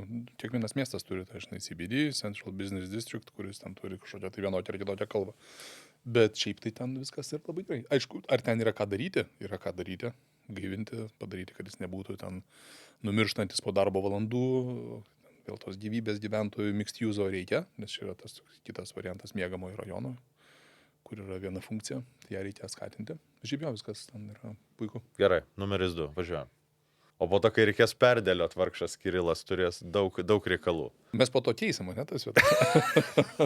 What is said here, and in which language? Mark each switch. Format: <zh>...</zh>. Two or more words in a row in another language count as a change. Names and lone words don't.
<lt>Kiekvienas miestas turi, tai žinai, CBD,</lt> <en>Central Business District,</en> <lt>kuris ten turi kažkokią tai vienokią ar kitokią kalbą. Bet šiaip tai ten viskas yra labai gerai. Aišku, ar ten yra ką daryti? Yra ką daryti, gaivinti, padaryti, kad jis nebūtų ten numirštantis po darbo valandų. Dėl tos gyvybės gyventojų</lt> <en>mixed use</en> <lt>reikia, nes čia yra tas kitas variantas miegamojo rajono, kur yra viena funkcija, tai ją reikia skatinti. Šiaip jau viskas ten yra puiku. Gerai, numeris 2, važiuojam. O po to, kai reikės perdėliot, vargšas Kirilas turės daug reikalų. Mes po to keisim, ne, tas vietas.</lt>